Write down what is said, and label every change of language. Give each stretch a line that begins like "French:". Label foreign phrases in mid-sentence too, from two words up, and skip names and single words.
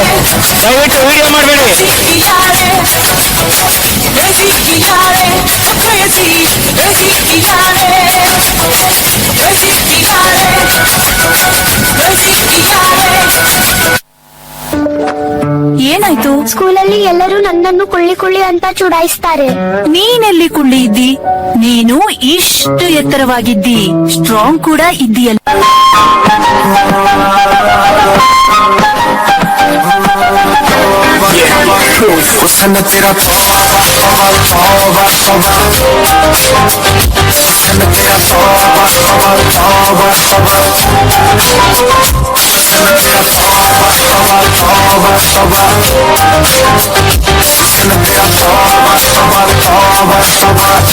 Kannada: ದಯವಿಟ್ಟು ವಿಡಿಯೋ ಮಾಡಬೇಡಿ.
Hindi: बेजी किया रे बेजी किया रे बेजी बेजी किया रे बेजी किया रे बेजी किया रे ಏನಾಯ್ತು?
Kannada: ಸ್ಕೂಲಲ್ಲಿ ಎಲ್ಲರೂ ನನ್ನನ್ನು ಕುಳ್ಳಿ ಕುಳ್ಳಿ ಅಂತ ಚುಡಾಯಿಸ್ತಾರೆ. ನೀನೆಲ್ಲಿ ಕುಳ್ಳಿ ಇದ್ದಿ? ನೀನು ಇಷ್ಟು ಎತ್ತರವಾಗಿದ್ದಿ, ಸ್ಟ್ರಾಂಗ್ ಕೂಡ ಇದ್ದೀಯಲ್ಲ.
Hindi: हुस्न तेरा तौबा तौबा तौबा तौबा हुस्न तेरा तौबा तौबा तौबा तौबा हुस्न तेरा तौबा तौबा तौबा तौबा हुस्न तेरा तौबा तौबा तौबा तौबा